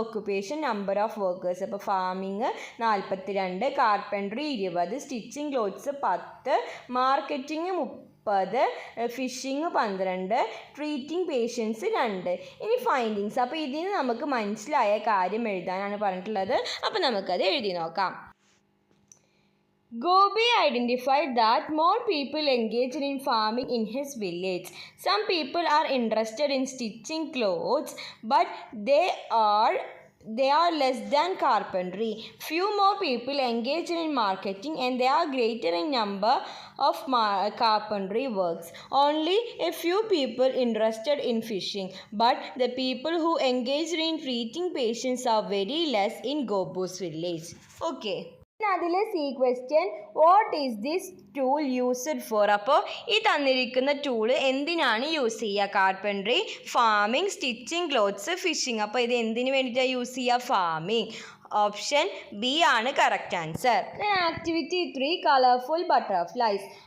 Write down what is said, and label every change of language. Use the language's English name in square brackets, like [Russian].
[English] Occupation, number of workers. അപ്പോൾ farming 42, carpentry 20, stitching clothes 10, marketing 30, fishing 12, treating patients 2. ഇനി findings. [Malayalam] അപ്പോൾ ഇതിന് നമുക്ക് മനസ്സിലായ കാര്യം എഴുതാനാണ് പറഞ്ഞിട്ടുള്ളത്. അപ്പോൾ നമുക്കത് എഴുതി നോക്കാം. [English] Gobi identified that more people engaged in farming in his village. Some people are interested in stitching clothes, but they are less than carpentry. Few more people engaged in marketing and they are greater in number of carpentry works. Only a few people interested in fishing, but the people who engaged in treating patients are very less in Gobu's village. Okay. അതിലെ C question, what is this tool used for. [Malayalam] അപ്പോൾ ഈ തന്നിരിക്കുന്ന tool എന്തിനാണ് use ചെയ്യുക? Carpentry, farming, stitching clothes, phishing. അപ്പോൾ ഇത് എന്തിനു വേണ്ടിയിട്ടാണ് യൂസ് ചെയ്യുക? ഫാമിംഗ്. [English] Option B ആണ് correct answer. Activity 3 colourful butterflies.